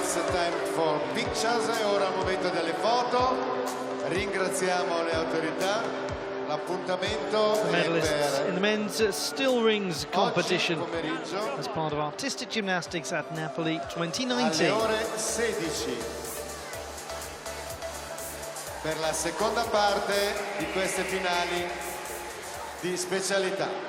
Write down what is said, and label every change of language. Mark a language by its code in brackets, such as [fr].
[en] Time for pictures, [it] e ora il momento delle foto. Ringraziamo le autorità. L'appuntamento è per [en] in the men's still rings competition as part of artistic gymnastics at Napoli 2019. [it] Alle ore 16 per la seconda parte di queste finali di specialità.